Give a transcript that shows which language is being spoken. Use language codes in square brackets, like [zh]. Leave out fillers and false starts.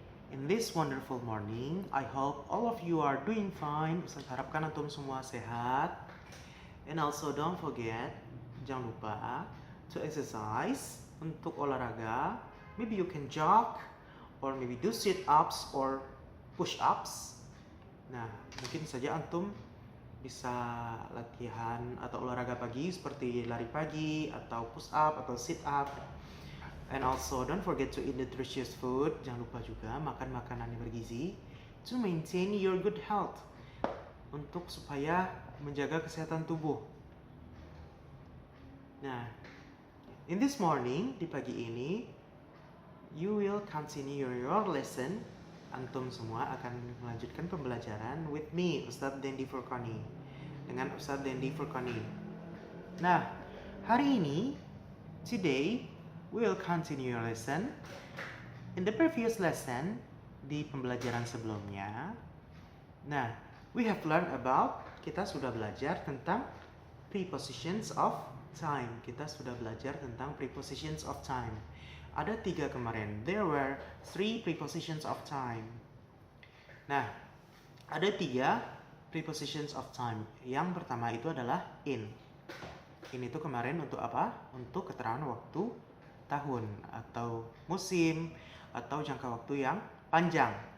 [en] In this wonderful morning, I hope all of you are doing fine. [id] Ustaz harapkan antum semua sehat. [en] And also don't forget, [id] jangan lupa [en] to exercise, [id] untuk olahraga. [en] Maybe you can jog, or maybe do sit-ups or push-ups. [id] Nah, mungkin saja antum bisa latihan atau olahraga pagi seperti lari pagi atau push up atau sit up. [en] And also don't forget to eat nutritious food. [id] Jangan lupa juga makan makanan yang bergizi [en] to maintain your good health, [id] untuk supaya menjaga kesehatan tubuh. [en] Nah, in this morning, [id] di pagi ini, [en] you will continue your lesson. [id] Antum semua akan melanjutkan pembelajaran [en] with me, [id] Ustadz Dendi Furqani, dengan Ustadz Dendi Furqani. [en] Nah, [id] hari ini, [en] today, we will continue your lesson. In the previous lesson, [id] di pembelajaran sebelumnya, [en] nah, we have learned about, [id] kita sudah belajar tentang [en] prepositions of time. [id] Kita sudah belajar tentang prepositions of time. Ada 3 kemarin. [en] There were 3 prepositions of time. [id] Nah, ada 3 prepositions of time. Yang pertama itu adalah in. In itu kemarin untuk apa? Untuk keterangan waktu tahun atau musim atau jangka waktu yang panjang.